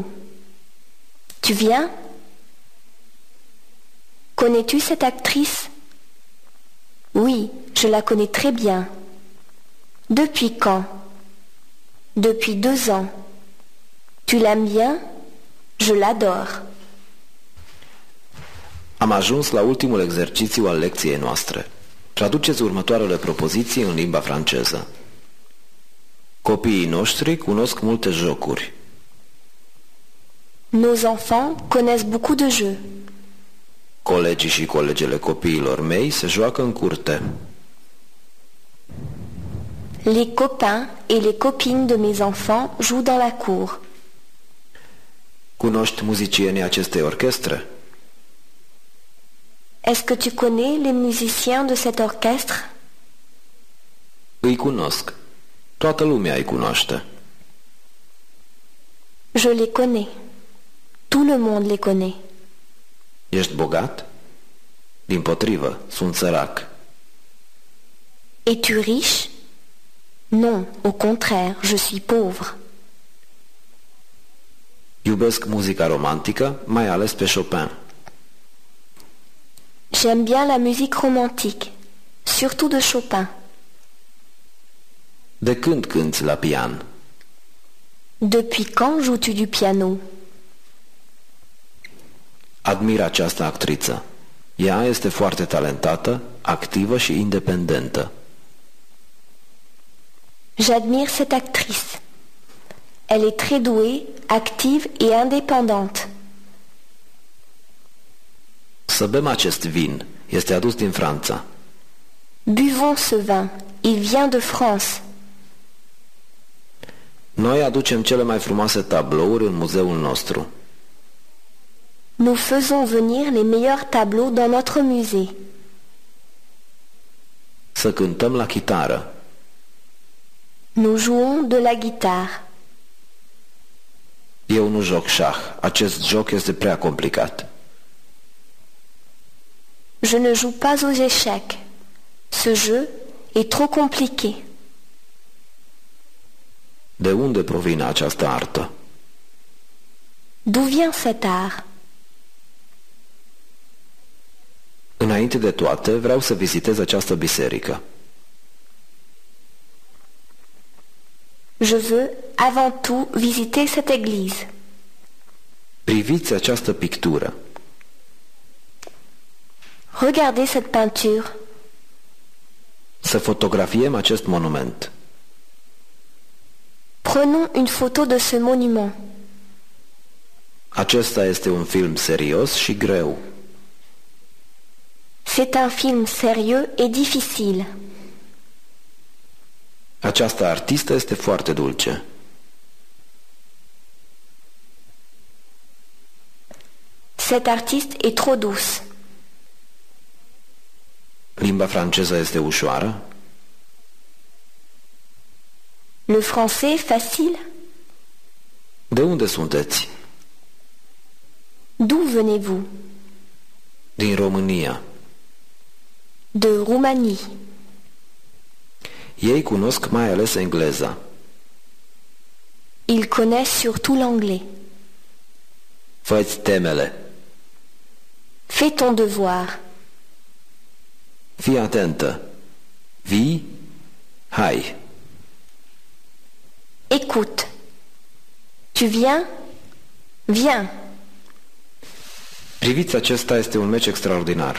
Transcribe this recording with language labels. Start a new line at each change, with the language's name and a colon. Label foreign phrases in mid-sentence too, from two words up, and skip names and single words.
French: Tu viens? Connais-tu cette actrice? Oui, je la connais très bien. Depuis quand? Depuis 2 ans. Tu l'aimes bien? Je l'adore.
Romanian: Am ajuns la ultimul exercițiu al lecției noastre. Traduceți următoarele propoziții în limba franceză. Copiii noștri cunosc multe jocuri.
French: Nos enfants connaissent beaucoup de jeux.
Romanian: Colegii și colegele copiilor mei se joacă în curte.
French: Les copains et les copines de mes enfants jouent dans la cour.
Romanian: Cunoști muzicienii acestei orchestre?
French: Est-ce que tu connais les musiciens de cet orchestre?
Romanian: Îi cunosc. Toată lumea îi cunoaște.
French: Je les connais. Tout le monde les connaît.
Romanian: Ești bogat? Dimpotrivă, sunt sărac.
French: Es-tu riche? Non, au contraire, je suis pauvre.
Romanian: Iubesc muzica romantică, mai ales pe Chopin.
French: J'aime bien la musique romantique, surtout de Chopin.
Romanian: De când cânti la pian?
French: Depuis quand joues-tu du piano?
Romanian: Admir această actriță. Ea este foarte talentată, activă și independentă.
French: J'admire cette actrice. Elle est très douée, active et indépendante.
Romanian: Să bem acest vin. Este adus din Franța.
French: Buvons ce vin. Il vient de France.
Romanian: Noi aducem cele mai frumoase tablouri în muzeul nostru.
French: Nous faisons venir les meilleurs tableaux dans notre musée.
Romanian: Să cântăm la chitară.
French: Nous jouons de la guitare.
Romanian: Eu nu joc șah. Acest joc este prea complicat.
French: Je ne joue pas aux échecs. Ce jeu est trop compliqué.
Romanian: De unde provine această artă?
French: D'où vient cet art?
Romanian: Înainte de toate, vreau să vizitez această biserică.
French: Je veux, avant tout, visiter cette église.
Romanian: Priviți această pictură.
French: Regardez cette peinture.
Romanian: Să fotografiem acest monument.
French: Prenons une photo de ce monument.
Romanian: Acesta este un film serios și greu.
French: C'est un film sérieux et difficile.
Romanian: Această artistă este foarte dulce.
French: Cet artiste est trop douce.
Romanian: Limba franceză este ușoară?
French: Le français est facile.
Romanian: De unde sunteți?
French: D'où venez-vous?
Romanian: Din România.
French: De Roumanie.
Romanian: Ei cunosc mai ales engleza.
French: Ils connaissent surtout l'anglais.
Romanian: Fă-ți temele.
French: Fais ton devoir.
Romanian: Fii atentă. Vii? Hai.
French: Écoute. Tu viens? Viens.
Romanian: Priviți, acesta este un meci extraordinar.